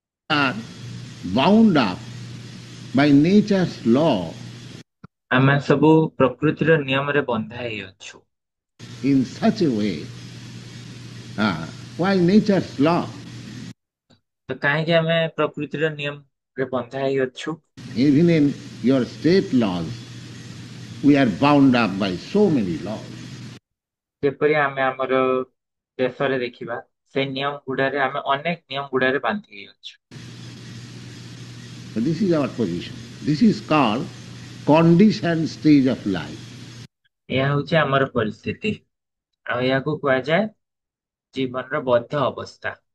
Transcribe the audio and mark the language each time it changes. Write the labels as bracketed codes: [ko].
[en] are bound up by nature's law [or] ଆମେ ସବୁ ପ୍ରକୃତିର ନିୟମରେ ବନ୍ଧା ହେଇଅଛୁ। [en] in such a way. Why nature's law? [or] ତ କାହିଁକି ଆମେ ପ୍ରକୃତିର ନିୟମରେ ବନ୍ଧା ହେଇଅଛୁ? [en] Even in your state laws, we are bound up by so many laws. [or] ଯେପରି ଆମେ ଆମର ଦେଶରେ ଦେଖିବା, ସେ ନିୟମ ଗୁଡାରେ ଆମେ ଅନେକ ନିୟମ ଗୁଡାରେ ବାନ୍ଧି ହେଇଅଛୁ। [en] But this is our position. This is called conditioned stage of life. [or] ଏହା ହଉଛି ଆମର ପରିସ୍ଥିତି, ଆଉ ଏହାକୁ କୁହାଯାଏ ଜୀବନର ବଦ୍ଧ ଅବସ୍ଥା।